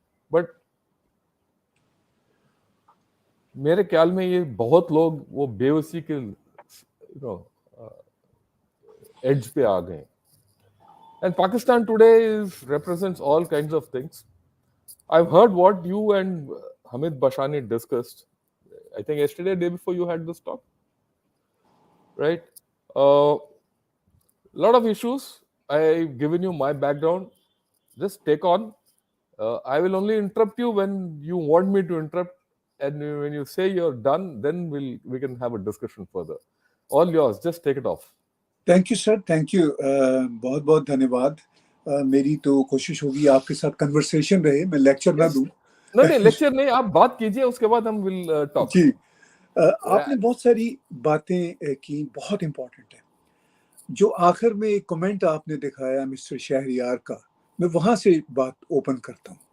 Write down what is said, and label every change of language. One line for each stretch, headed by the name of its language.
Hindi: But मेरे ख्याल में ये बहुत लोग वो बेवसी के edge पे आ गए.
English: And Pakistan today represents all kinds of things. I've heard what you and Hamid Bashani discussed. I think yesterday, day before you had this talk. Right? Lot of issues. I've given you my background. Just take on. I will only interrupt you when you want me to interrupt, and when you say you're done, then we can have a discussion further. All yours. Just take it off.
Hindi: Thank you sir, thank you. बहुत बहुत धन्यवाद. मेरी तो कोशिश होगी आपके साथ conversation रहे, मैं लेक्चर ना दूं. नहीं लेक्चर नहीं, आप बात कीजिए, उसके बाद
English: हम will talk.
Hindi: जी, आपने बहुत सारी बातें की, बहुत इम्पोर्टेंट है. जो आखिर में एक कमेंट आपने दिखाया मिस्टर शहरियार का, मैं वहां से बात ओपन करता हूँ.